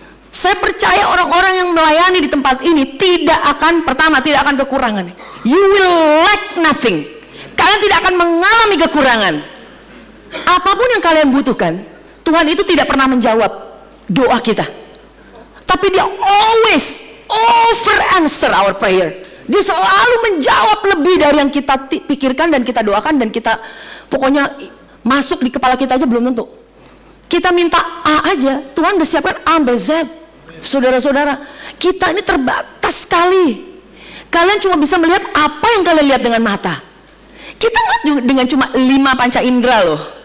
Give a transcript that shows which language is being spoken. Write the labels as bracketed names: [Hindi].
[Indonesian] Saya percaya orang-orang yang melayani di tempat ini tidak akan kekurangan. You will lack nothing. Kalian tidak akan mengalami kekurangan. Apapun yang kalian butuhkan, Tuhan itu tidak pernah menjawab doa kita. [English] Tapi dia always over answer our prayer. [Indonesian] Dia selalu menjawab lebih dari yang kita pikirkan dan kita doakan, dan kita pokoknya masuk di kepala kita aja belum tentu. Kita minta A aja, Tuhan udah siapkan A sampai Z. Saudara-saudara, kita ini terbatas sekali. Kalian cuma bisa melihat apa yang kalian lihat dengan mata. Kita nggak dengan cuma 5 panca indera loh.